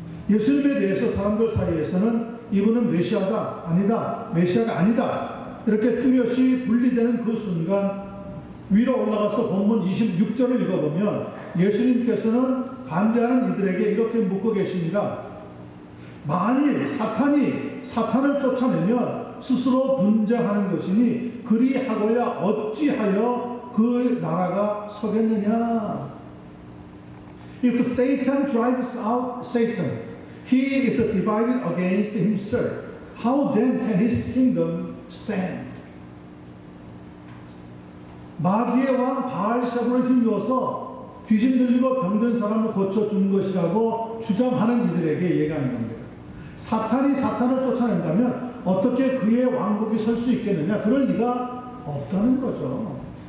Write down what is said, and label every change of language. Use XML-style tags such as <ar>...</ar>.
<ko>예수님에 대해서 사람들 사이에서는 이분은 메시아다, 아니다, 메시아가 아니다 이렇게 뚜렷이 분리되는 그 순간 위로 올라가서 본문 26절을 읽어보면 예수님께서는 반대하는 이들에게 이렇게 묻고 계십니다. 만일 사탄이 사탄을 쫓아내면 스스로 분쟁하는 것이니 그리하고야 어찌하여 그 나라가 서겠느냐.</ko> <en>If Satan drives out Satan, he is divided against himself. How then can his kingdom stand?</en> <ko>마귀의 왕 바알샤불을 힘입어서 귀신 들리고 병든 사람을 고쳐준 것이라고 주장하는 이들에게 얘기하는 겁니다. 사탄이 사탄을 쫓아낸다면 어떻게 그의 왕국이 설 수 있겠느냐? 그럴 리가 없다는 거죠.</ko>